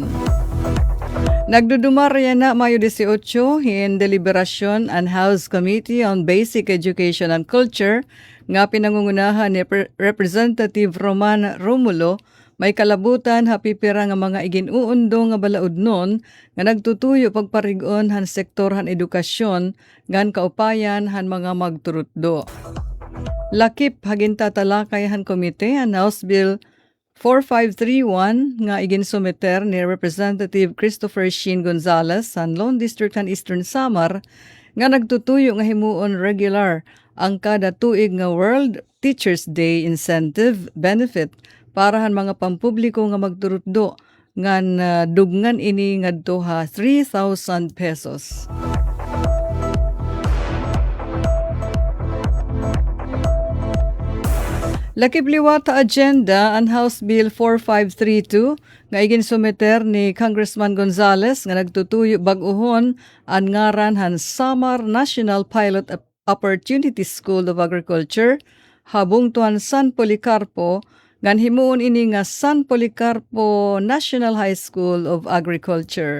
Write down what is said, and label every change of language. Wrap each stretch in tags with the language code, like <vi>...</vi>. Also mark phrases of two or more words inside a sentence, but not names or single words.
<war>Nagdudumar yan na Mayo 18 hin deliberasyon ang House Committee on Basic Education and Culture nga pinangungunahan ni Representative Roman Romulo may kalabutan hapipira nga mga iginuundo nga balaudnon nga nagtutuyo pagparigon han sektor han edukasyon ngan kaupayan han mga magturutdo. Lakip hagin tatalakay han komite ang House Bill 4531 nga iginsumeter ni Representative Christopher Sheen Gonzales sa Lone District ng Eastern Samar nga nagtutuyo nga himuon regular ang kada tuig nga World Teachers Day Incentive Benefit para han mga pampubliko nga magturutdo ngan dugngan ini ngadto ha 3,000 pesos. Lakip liwata agenda ang House Bill 4532 nga iginsumeter ni Congressman Gonzales nga nagtutuyo bag-ohon ang ngaran han Samar National Pilot Opportunity School of Agriculture habung tuan San Policarpo ngan himuon ini nga San Policarpo National High School of Agriculture.</war>